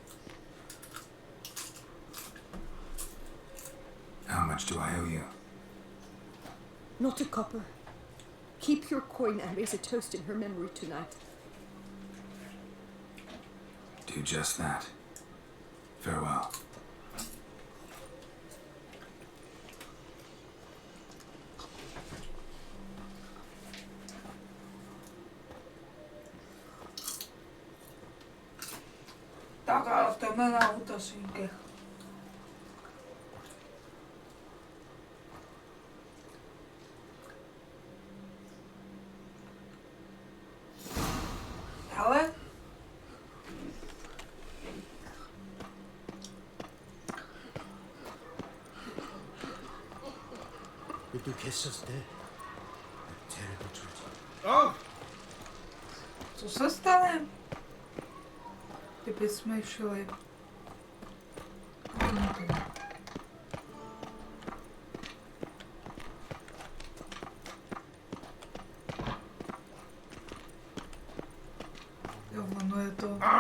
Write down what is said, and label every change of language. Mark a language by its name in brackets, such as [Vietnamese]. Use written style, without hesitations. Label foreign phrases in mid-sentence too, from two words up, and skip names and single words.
[English] How much do I owe you? Not a copper. Keep your coin and raise a toast in her memory tonight. Do just that. Farewell. [Czech] Tak a jdeme na útosníky. Ale [English] The Duchess is dead. A terrible tragedy. [Czech] oh. Co se stane? Kdyby jsme šli. Jo, ono je to...